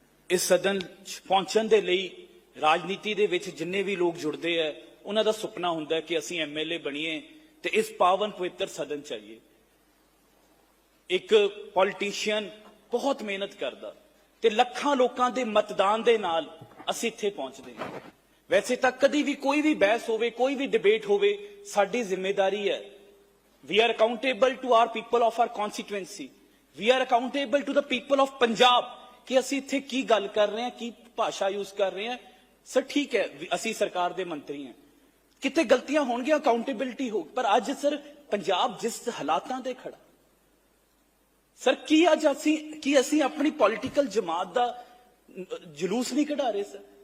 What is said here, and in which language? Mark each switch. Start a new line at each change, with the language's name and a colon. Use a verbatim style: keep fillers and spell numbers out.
Punjabi: ਇਸ ਸਦਨ 'ਚ ਪਹੁੰਚਣ ਦੇ ਲਈ ਰਾਜਨੀਤੀ ਦੇ ਵਿੱਚ ਜਿੰਨੇ ਵੀ ਲੋਕ ਜੁੜਦੇ ਹੈ ਉਹਨਾਂ ਦਾ ਸੁਪਨਾ ਹੁੰਦਾ ਹੈ ਕਿ ਅਸੀਂ ਐਮਐਲਏ ਬਣੀਏ ਤੇ ਇਸ ਪਾਵਨ ਪਵਿੱਤਰ ਸਦਨ 'ਚ ਆਈਏ। ਇੱਕ ਪੋਲੀਟੀਸ਼ੀਅਨ ਬਹੁਤ ਮਿਹਨਤ ਕਰਦਾ ਤੇ ਲੱਖਾਂ ਲੋਕਾਂ ਦੇ ਮਤਦਾਨ ਦੇ ਨਾਲ ਅਸੀਂ ਇੱਥੇ ਪਹੁੰਚਦੇ ਹਾਂ। ਵੈਸੇ ਤਾਂ ਕਦੀ ਵੀ ਕੋਈ ਵੀ ਬਹਿਸ ਹੋਵੇ, ਕੋਈ ਵੀ ਡਿਬੇਟ ਹੋਵੇ, ਸਾਡੀ ਜ਼ਿੰਮੇਵਾਰੀ ਹੈ।
English: We are accountable to our people of our constituency. We are accountable to the people of Punjab
Punjabi: कि ਅਸੀਂ ਇੱਥੇ ਕੀ ਗੱਲ ਕਰ ਰਹੇ ਹਾਂ, ਕੀ ਭਾਸ਼ਾ ਯੂਜ਼ ਕਰ ਰਹੇ ਹਾਂ। ਸਰ ਠੀਕ ਹੈ, ਵੀ ਅਸੀਂ ਸਰਕਾਰ ਦੇ ਮੰਤਰੀ ਹਾਂ, ਕਿਤੇ ਗਲਤੀਆਂ ਹੋਣਗੀਆਂ, ਅਕਾਊਂਟੇਬਿਲਟੀ ਹੋਊ। ਪਰ ਅੱਜ ਸਰ ਪੰਜਾਬ ਜਿਸ ਹਾਲਾਤਾਂ ਤੇ ਖੜਾ, ਸਰ ਕੀ ਅੱਜ ਅਸੀਂ ਕੀ ਅਸੀਂ ਆਪਣੀ ਪੋਲੀਟੀਕਲ ਜਮਾਤ ਦਾ ਅਹ, ਜਲੂਸ ਨਹੀਂ ਕਢਾ ਰਹੇ ਸਰ?